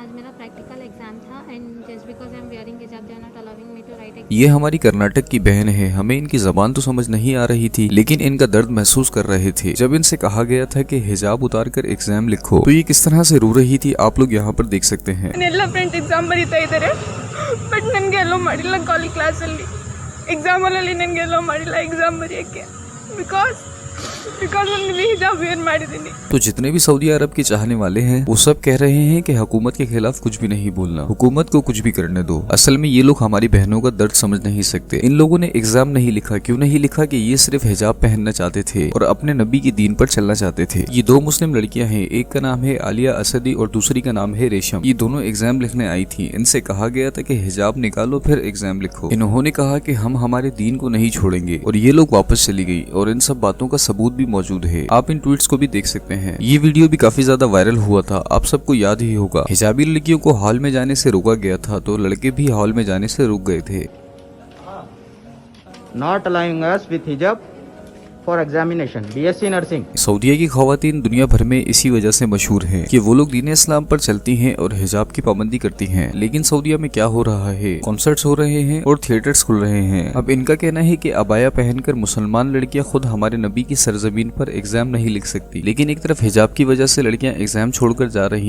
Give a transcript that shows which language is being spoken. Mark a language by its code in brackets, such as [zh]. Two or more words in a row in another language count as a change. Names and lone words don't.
[hi] आज मेरा [en] practical exam था and just because I am wearing hijab they are not allowing me to write. [hi] ये हमारी कर्नाटक की बहन है। हमें इनकी जबान तो समझ नहीं आ रही थी, लेकिन इनका दर्द महसूस कर रहे थे। जब इनसे कहा गया था कि हिजाब उतार कर एग्जाम लिखो तो ये किस तरह से रो रही थी, आप लोग यहाँ पर देख सकते हैं। [kn] ಎಲ್ಲ [en] friends exam [kn] ಬರೀತಾ ಇದ್ದಾರೆ, ಬಟ್ ನನಗೆ ಎಲ್ಲೋ ಮಾಡಿಲ್ಲ ಕಾಲೇಜ್ ಕ್ಲಾಸಲ್ಲಿ ಎಕ್ಸಾಮ್ ಹಾಲಲ್ಲಿ ನನಗೆ ಎಲ್ಲೋ ಮಾಡಿಲ್ಲ ಎಕ್ಸಾಮ್ ಬರೆಯೋಕ್ಕೆ ಬಿಕಾಸ್ ನಾನು ಹಿಜಾಬ್ ವೇರ್ ಮಾಡಿದ್ದೀನಿ। [hi] तो जितने भी सऊदी अरब के चाहने वाले हैं वो सब कह रहे हैं कि हुकूमत के खिलाफ कुछ भी नहीं बोलना, हुकूमत को कुछ भी करने दो। असल में ये लोग हमारी बहनों का दर्द समझ नहीं सकते। इन लोगों ने एग्जाम नहीं लिखा, क्यों नहीं लिखा कि ये सिर्फ हिजाब पहनना चाहते थे और अपने नबी की दीन पर चलना चाहते थे। ये दो मुस्लिम लड़कियां हैं, एक का नाम है आलिया असदी और दूसरी का नाम है रेशम। ये दोनों एग्जाम लिखने आई थी। इनसे कहा गया था कि हिजाब निकालो फिर एग्जाम लिखो। इन्होंने कहा कि हम हमारे दीन को नहीं छोड़ेंगे और ये लोग वापस चली गई और इन सब बातों का सबूत भी मौजूद है। आप इन ट्वीट्स को भी देख सकते हैं। ये वीडियो भी काफी ज्यादा वायरल हुआ था, आप सबको याद ही होगा। हिजाबी लड़कियों को हॉल में जाने से रोका गया था तो लड़के भी हॉल में जाने से रुक गए थे। [en] Not allowing us with hijab for examination. BSc Nursing. [hi] सऊदीया की खवातीन दुनिया भर में इसी वजह से मशहूर हैं कि वो लोग दीन इस्लाम पर चलती हैं और हिजाब की पाबंदी करती हैं। लेकिन सऊदीया में क्या हो रहा है, कॉन्सर्ट्स हो रहे हैं और थिएटर्स खुल रहे हैं। अब इनका कहना है कि अबाया पहनकर मुसलमान लड़कियां खुद हमारे नबी की सरजमीन पर एग्जाम नहीं लिख सकती, लेकिन एक तरफ हिजाब की वजह से लड़कियां एग्जाम छोड़कर जा रही।